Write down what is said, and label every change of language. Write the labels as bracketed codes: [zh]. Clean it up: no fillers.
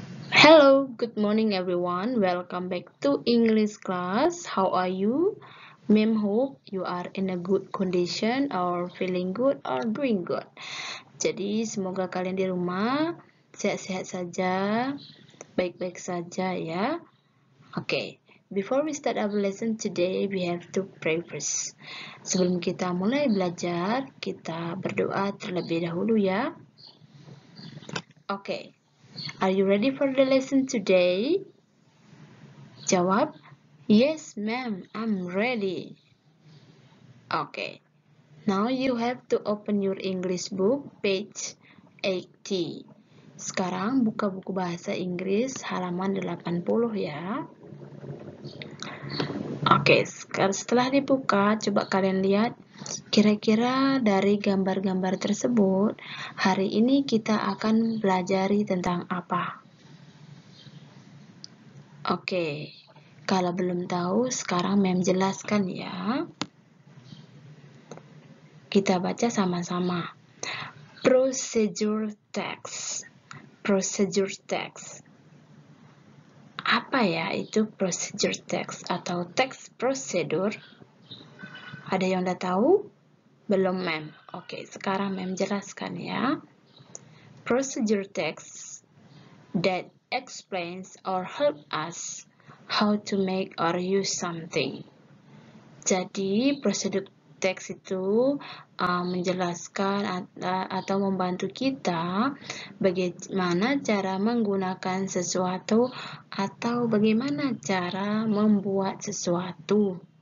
[en] Hello, good morning everyone. Welcome back to English class. How are you? Ma'am hope you are in a good condition or feeling good or doing good. [id] Jadi semoga kalian di rumah sehat-sehat saja, baik-baik saja ya. [en] Okay, before we start our lesson today, we have to pray first. [id] Sebelum kita mulai belajar, kita berdoa terlebih dahulu ya. Okay. [en] Are you ready for the lesson today? Jawab, yes ma'am, I'm ready. Okay, now you have to open your English book, page 80. [id] Sekarang buka buku bahasa Inggris halaman 80 ya. Oke, setelah dibuka, coba kalian lihat kira-kira dari gambar-gambar tersebut, hari ini kita akan pelajari tentang apa? Oke, kalau belum tahu, sekarang Mem jelaskan ya. Kita baca sama-sama. Procedure text. Procedure text. Apa ya itu procedure text atau teks prosedur? Ada yang udah tahu? Belum, Mem. Oke, sekarang Mem jelaskan ya. [en] Procedure text that explains or help us how to make or use something. [id] Jadi, prosedur teks itu menjelaskan atau membantu kita bagaimana cara menggunakan sesuatu atau bagaimana cara membuat sesuatu.